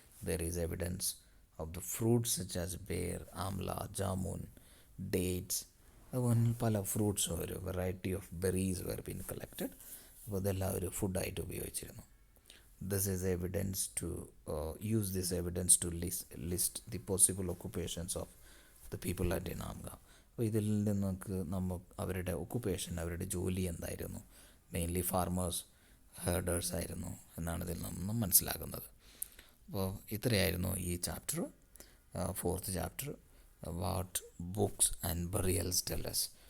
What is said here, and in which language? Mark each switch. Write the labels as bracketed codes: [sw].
[en] there is evidence of the fruits such as pear, amla, jamun, dates, [ml] അതുപോലെ പല ഫ്രൂട്ട്സും ഒരു [en] Variety of berries were been collected. [ml] അപ്പോൾ ഇതെല്ലാം ഒരു ഫുഡായിട്ട് ഉപയോഗിച്ചിരുന്നു. [en] This is evidence to use this evidence to list the possible occupations of the people at Inamga. [ml] അപ്പോൾ ഇതിൽ നിന്നൊക്കെ അവരുടെ ഒക്കുപ്പേഷൻ, അവരുടെ ജോലി എന്തായിരുന്നു? മെയിൻലി ഫാർമേഴ്സ്, ഹെർഡേഴ്സ് ആയിരുന്നു എന്നാണ് ഇതിൽ നിന്നും മനസ്സിലാക്കുന്നത്. അപ്പോൾ ഇത്രയായിരുന്നു ഈ chapter. [en] Fourth chapter what books and burials tells.